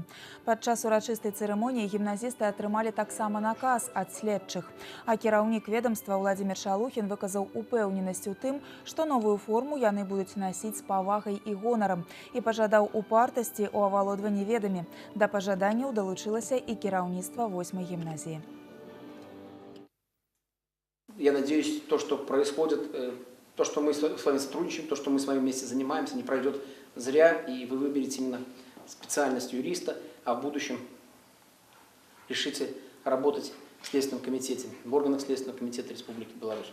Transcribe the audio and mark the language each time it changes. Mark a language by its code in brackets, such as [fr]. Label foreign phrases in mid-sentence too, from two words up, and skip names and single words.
[be] Падчас урачыстай цырымоніі гімназісты атрымалі таксама наказ ад следчых. А кіраўнік ведомства Владзімір Шалухін выказаў упэўненасць у тым, што новую форму яны будуць насіць з павагай і гонарам і пажадаў упартасці ў авалодванні ведамі. Да пажаданняў далучылася і кіраўніцтва 8-й гимназии. [ru] Я надеюсь, то, что происходит, то, что мы с вами сотрудничаем, то, что мы с вами вместе занимаемся, не пройдет зря, и вы выберете именно специальность юриста, а в будущем решите работать в Следственном комитете, в органах Следственного комитета Республики Беларусь.